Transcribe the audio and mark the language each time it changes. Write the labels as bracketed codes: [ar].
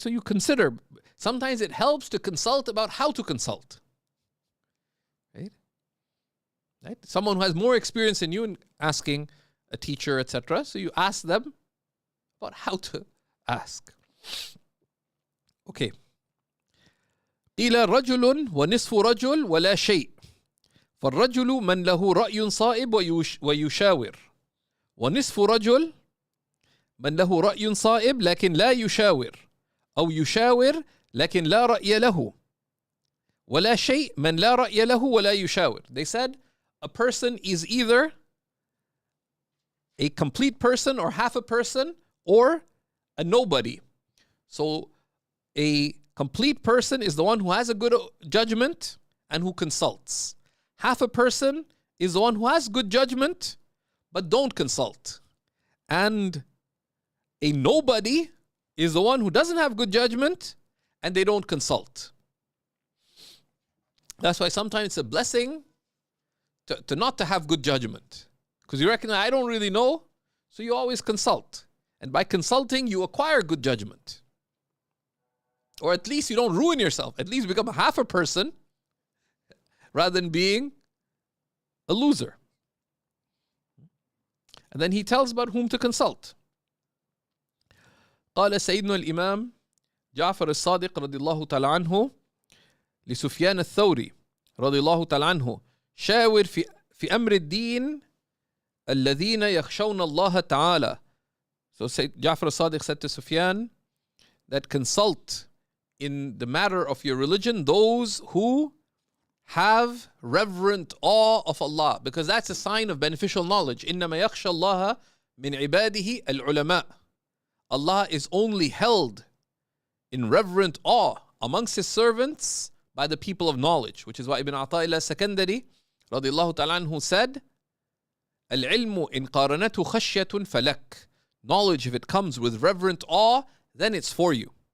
[en] So you consider, sometimes it helps to consult about how to consult. Right? Someone who has more experience than you in asking a teacher, etc. So you ask them about how to ask. Okay. [ar] قيل رجل ونصف رجل ولا شيء فالرجل من له رأي صائب ويشاور ونصف رجل من له رأي صائب لكن لا يشاور أو يشاور لكن لا رأي له ولا شيء من لا رأي له ولا يشاور. [en] They said a person is either a complete person or half a person or a nobody. So a complete person is the one who has a good judgment and who consults. Half a person is the one who has good judgment but don't consult. And a nobody is the one who doesn't have good judgment and they don't consult. That's why sometimes it's a blessing to not to have good judgment. Because you recognize, I don't really know, so you always consult. And by consulting, you acquire good judgment. Or at least you don't ruin yourself. At least become half a person rather than being a loser. And then he tells about whom to consult. [ar] قال سيدنا الإمام جعفر الصادق رضي الله تعالى عنه لسفيان الثوري رضي الله تعالى عنه شاور في أمر الدين الذين يخشون الله تعالى. [en] So Ja'far al-Sadiq said to Sufyan that consult in the matter of your religion those who have reverent awe of Allah, because that's a sign of beneficial knowledge. [ar] إنما يخشى الله من عباده العلماء. [en] Allah is only held in reverent awe amongst His servants by the people of knowledge, which is why Ibn Ata'illah Sakandari radiallahu ta'ala anhu said, [ar] العلم إن قارنته خشية فلك. [en] Knowledge, if it comes with reverent awe, then it's for you.